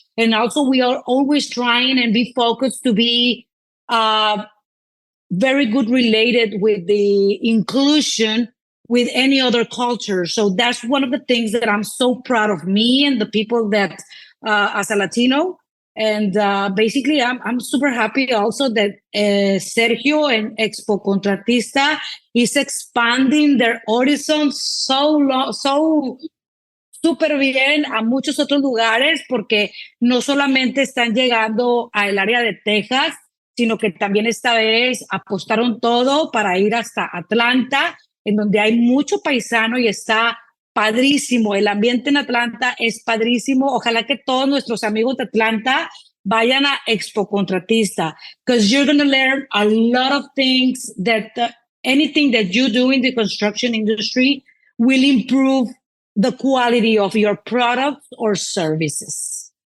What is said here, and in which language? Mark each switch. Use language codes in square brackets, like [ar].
[en] And also we are always trying and be focused to be very good related with the inclusion with any other culture. So that's one of the things that I'm so proud of me and the people that, as a Latino. And basically, I'm super happy also that Sergio and Expo Contratista is expanding their horizons [es] so súper bien a muchos otros lugares, porque no solamente están llegando al área de Texas, sino que también esta vez apostaron todo para ir hasta Atlanta, en donde hay mucho paisano y está padrísimo. El ambiente en Atlanta es padrísimo. Ojalá que todos nuestros amigos de Atlanta vayan a Expo Contratista, [en] because you're going to learn a lot of things that anything that you do in the construction industry will improve the quality of your products or services.